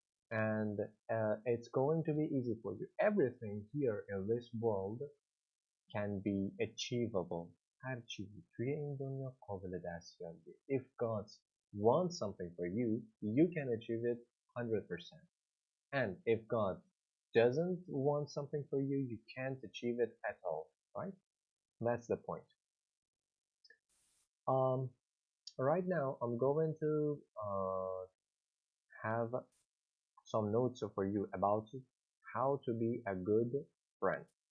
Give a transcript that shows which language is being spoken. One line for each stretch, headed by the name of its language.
English: And it's going to be easy for you. Everything here in this world can be achievable.
Persian: هر چیزی توی این دنیا قابل دستیابیه.
English: If God wants something for you, you can achieve it 100%. And if God doesn't want something for you, you can't achieve it at all, right? That's the point. Right now, I'm going to have some notes for you about how to be a good friend.